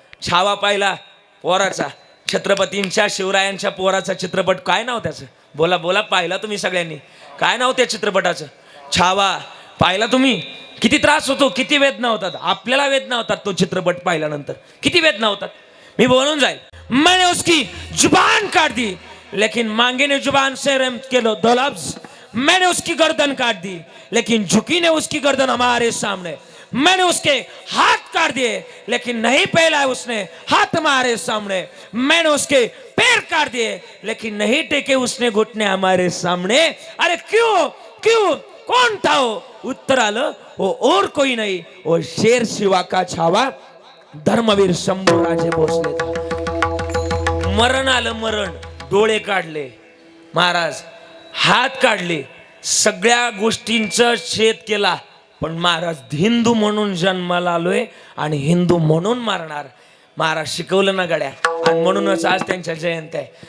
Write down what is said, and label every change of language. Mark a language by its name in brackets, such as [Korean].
[Marathi] छावा पाहिला पोराचा छत्रपतींच्या शिवरायांच्या पोराचा चित्रपट. काय नाव त्याचं बोला पाहिला तुम्ही सगळ्यांनी. काय नाव त्या चित्रपटाचं. छावा पाहिला तुम्ही. किती त्रास होतो किती वेदना होतात. आपल्याला वेदना होतात तो चित्रपट पाहिल्यानंतर किती वेदना होतात. मी बोलून जाईल. [Hindi] मैंने उसकी जुबान काट दी लेकिन मांगे ने जुबान से रहम के लो दो लफ्ज. मैंने उसकी गर्दन काट दी लेकिन झुकी ने उसकी गर्दन हमारे सामने. मैंने उसके हाथ काट दिए लेकिन नहीं फैलाए उसने हाथ हमारे सामने. मैंने उसके पैर काट दिए लेकिन नहीं टेके उसने घुटने हमारे सामने. अरे क्यों क्यों कौन था वो? [Marathi] उत्तर आलं, [Hindi] वो और कोई नहीं, वो शेर शिवा का छावा धर्मवीर शंभूराजे भोसले था. [Marathi] मरण आलं, मरण. डोळे काढले महाराज, हात काढले, सगळ्या गोष्टींचा छेद केला, पण महाराज हिंदू म्हणून जन्माला आलोय आणि हिंदू म्हणून मारणार. महाराज शिकवलं ना गड्या. आणि म्हणूनच आज त्यांच्या जयंती आहे.